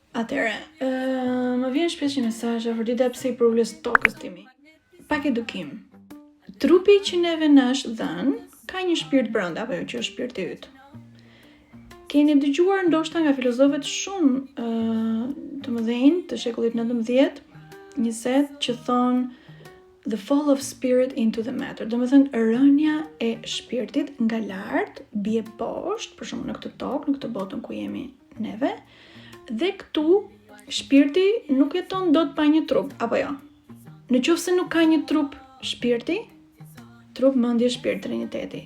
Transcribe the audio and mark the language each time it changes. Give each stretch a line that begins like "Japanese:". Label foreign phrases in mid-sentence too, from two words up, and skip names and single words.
Albanian: Atëre, më vjen shpesh një mesazh vërteta pse I përulës tokës timi. Pak edukim. Trupi që neve na është dhënë ka një shpirt brenda, apo jo që është shpirti yt. Keni dëgjuar ndoshta nga filozofët shumë të mëdhenj të shekullit 19, 20 që thonë
English: the fall of spirit into the matter.
Albanian: Domethënë rënja e shpirtit nga lart bie poshtë, për shembull në këtë tokë, në këtë botën ku jemi neve, dhe këtu shpirti nuk jeton dot pa një trup, apo jo? Në qoftë se nuk ka një trup shpirti, trup, mendje, shpirt, triniteti.